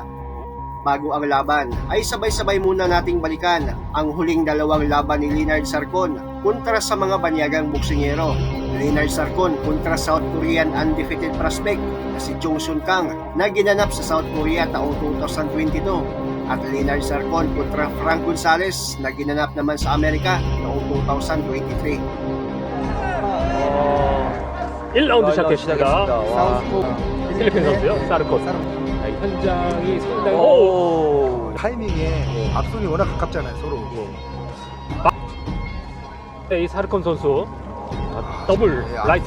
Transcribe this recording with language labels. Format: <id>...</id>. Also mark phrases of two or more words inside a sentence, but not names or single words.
<tl>Bago ang laban ay sabay-sabay muna nating balikan ang huling dalawang laban ni Leonard Zarcon kontra sa mga banyagang boksingero. Leonard Zarcon kontra</tl> <en>South Korean undefeated prospect</en> <tl>na si Jong Seon Kang na ginanap sa South Korea taong 2022 at Leonard Zarcon kontra Frank Gonzalez na ginanap naman sa Amerika noong 2023.</tl> <ko>1라운드 시작했습니다. 사우스포 필리핀 선수요? 사르콘. 현장이 상당히 타이밍에 앞손이 워낙 가깝잖아요, 서로. 이 사르콘 선수 더블 라이트.</ko>